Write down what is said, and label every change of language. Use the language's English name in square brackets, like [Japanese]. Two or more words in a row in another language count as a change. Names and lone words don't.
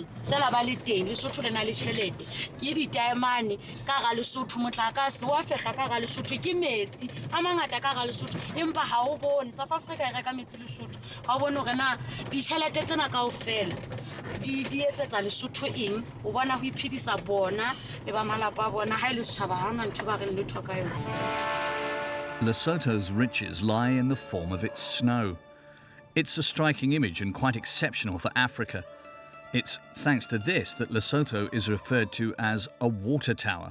[Southern Sotho] fela ba le teng Lesotho le na le tšhelete ke ditaemane ka ga Lesotho motlakase wa fehla ka ga Lesotho ke metsi a mangata ka ga Lesotho empa ha o bone South Africa e reka metsi Lesotho ha o bone hore na ditšhelete tsena kaofela di etsetsa Lesotho eng o bona ho iphedisa bona le ba malapa a bona ha ile setjhaba ha hona ntho ba re le thoka yona. [English] Lesotho's riches lie in the form of its snow. It's a striking image and quite exceptional for Africa. It's thanks to this that Lesotho is referred to as a water tower.